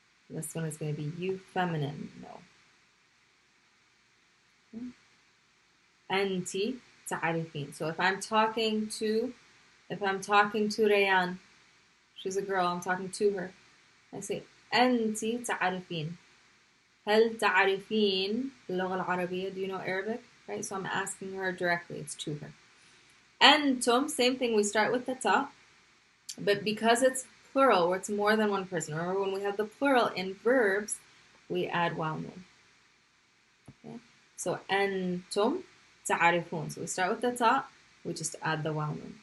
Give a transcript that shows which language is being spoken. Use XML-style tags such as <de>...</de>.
<en>This one is going to be you feminine. No.</en> <ar>Okay. أنتِ تعرفين.</ar> <en>So if I'm talking to Rayan, she's a girl, I'm talking to her. I say</en> <ar>أنتِ تعرفين. هل تعرفين اللغة العربية?</ar> <en>Do you know Arabic? Right, so I'm asking her directly. It's to her. أنتم, same thing. We start with the ta, but because it's plural, or it's more than one person. Remember, when we have the plural in verbs, we add waw nun. Okay, so</en> <ar>أنتم تعرفون.</ar> <en>So we start with the ta, we just add the waw nun.</en>